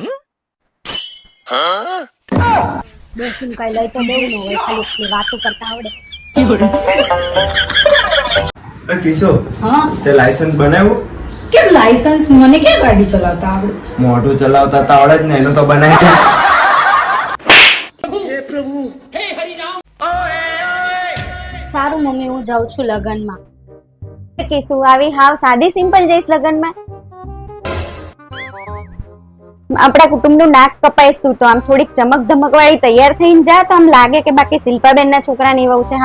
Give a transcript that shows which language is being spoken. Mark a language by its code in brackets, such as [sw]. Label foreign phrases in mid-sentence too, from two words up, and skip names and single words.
[gu] ડોસીનું કઈ લઈ તો દેવું ન હોય, ખાલી એટલી વાતો કરતા આવડે. કિશો, હા તે લાયસન્સ બનાવ્યું? કેમ લાયસન્સ? મને ક્યાં ગાડી ચલાવતા આવડે છે? મોઢું ચલાવતા તો આવડે જ ને, એનું તો બનાવી દે. [hi] हे प्रभु हे हरि राम [gu] સારું મમ્મી, હું જાઉં છું લગનમાં. કિસુ આવી હાવ સાદી સિમ્પલ જઈશ લગનમાં? આપણા કુટુંબનું નાક કપાઈશ તું તો. આમ થોડીક ચમક ધમક વાળી તૈયાર થઈને જા, તો આમ લાગે કે બાકી શિલ્પાબેન ના છોકરાની વહુ છે.